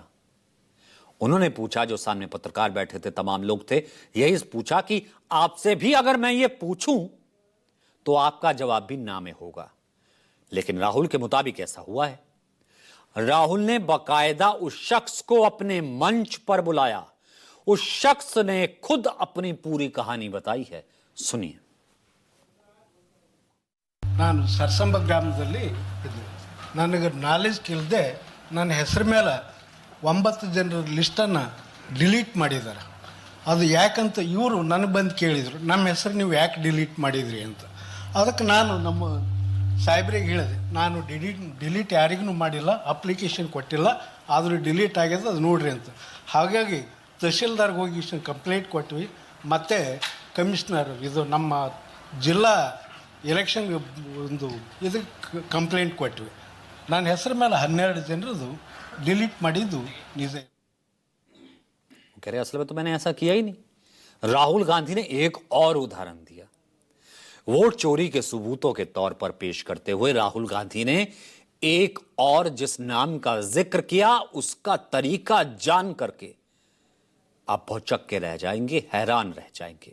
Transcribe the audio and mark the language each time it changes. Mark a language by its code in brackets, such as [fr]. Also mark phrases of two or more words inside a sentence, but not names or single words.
[hi] उन्होंने पूछा, जो सामने पत्रकार बैठे थे तमाम लोग थे, यही पूछा कि आपसे भी अगर मैं ये पूछूं तो आपका जवाब भी ना में होगा, लेकिन राहुल के मुताबिक ऐसा हुआ है। राहुल ने बाकायदा उस शख्स को अपने मंच पर बुलाया, उस शख्स ने खुद अपनी पूरी कहानी बताई है, सुनिए। [kn] ನಾನು ಸರ್ಸಂಬ ಗ್ರಾಮದಲ್ಲಿ ಇದ್ದೆ, ನನಗೆ ನಾಲೆಜ್ ಇಲ್ಲದೆ ನನ್ನ ಹೆಸರು ಮೇಲೆ 9 ಜನರ ಲಿಸ್ಟನ್ನು ಡಿಲೀಟ್ ಮಾಡಿದ್ದಾರೆ। ಅದು ಯಾಕಂತ ಇವರು ನನಗೆ ಬಂದು ಕೇಳಿದರು, ನಮ್ಮ ಹೆಸರು ನೀವು ಯಾಕೆ ಡಿಲೀಟ್ ಮಾಡಿದ್ರಿ ಅಂತ। ಅದಕ್ಕೆ ನಾನು ನಮ್ಮ ಸಾಹೇಬ್ರಿಗೆ ಹೇಳಿದೆ, ನಾನು ಡಿಲೀಟ್ ಯಾರಿಗೂ ಮಾಡಿಲ್ಲ, ಅಪ್ಲಿಕೇಶನ್ ಕೊಟ್ಟಿಲ್ಲ, ಆದರೂ ಡಿಲೀಟ್ ಆಗ್ಯದ ಅದು ನೋಡ್ರಿ ಅಂತ। ಹಾಗಾಗಿ ತಹಶೀಲ್ದಾರ್ಗೆ ಹೋಗಿ ಕಂಪ್ಲೇಂಟ್ ಕೊಟ್ವಿ, ಮತ್ತು ಕಮಿಷನರ್ ಇದು ನಮ್ಮ ಜಿಲ್ಲಾ ಎಲೆಕ್ಷನ್ಗೆ ಒಂದು ಇದಕ್ಕೆ ಕಂಪ್ಲೇಂಟ್ ಕೊಟ್ವಿ। ನನ್ನ ಹೆಸರು ಮೇಲೆ 12 ಜನರದು डिलीट ಮಾಡಿದ್ದು ನಿಜ। [hi] कह रहे असल में तो मैंने ऐसा किया ही नहीं। राहुल गांधी ने एक और उदाहरण दिया, वोट चोरी के सबूतों के तौर पर पेश करते हुए राहुल गांधी ने एक और जिस नाम का जिक्र किया उसका तरीका जान करके आप भौचक के रह जाएंगे, हैरान रह जाएंगे।